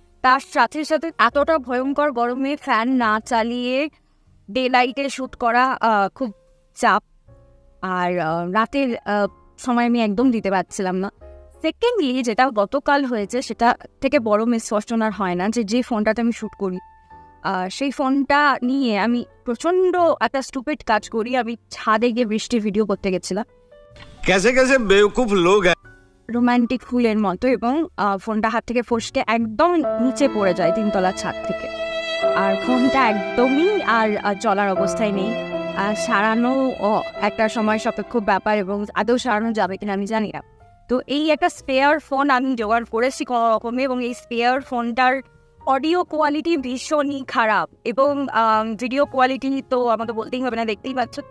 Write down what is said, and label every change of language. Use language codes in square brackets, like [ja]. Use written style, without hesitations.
[bn] তার সাথে সাথে এতটা ভয়ঙ্কর গরমে ফ্যান না চালিয়ে ডে লাইটে শ্যুট করা খুব চাপ, আর রাতের সময় আমি একদম দিতে পারছিলাম না। সেকেন্ডলি যেটা গতকাল হয়েছে সেটা থেকে বড় মিসফরচুন আর হয় না, যে ফোনটাতে আমি শ্যুট করি সেই ফোনটা নিয়ে আমি প্রচণ্ড একটা স্টুপিড কাজ করি। আমি ছাদে গিয়ে বৃষ্টির ভিডিও করতে গেছিলাম, [hi] कैसे कैसे बेवकूफ लोग हैं, [bn] রোম্যান্টিক ফুলের মতো, এবং ফোনটা হাত থেকে ফসকে একদম নিচে পড়ে যায় 3 তলার ছাদ থেকে। আর ফোনটা একদমই আর চলার অবস্থায় নেই। সারানো একটা সময় সাপেক্ষ ব্যাপার, এবং আদৌ সারানো যাবে কিনা আমি জানি না। তো এই একটা স্পেয়ার ফোন আমি জোগাড় করেছি কোনো রকমে, এবং এই স্পেয়ার ফোনটার অডিও কোয়ালিটি ভীষণই খারাপ, এবং ভিডিও কোয়ালিটি তো আমাকে বলতেই হবে না, দেখতেই পাচ্ছ।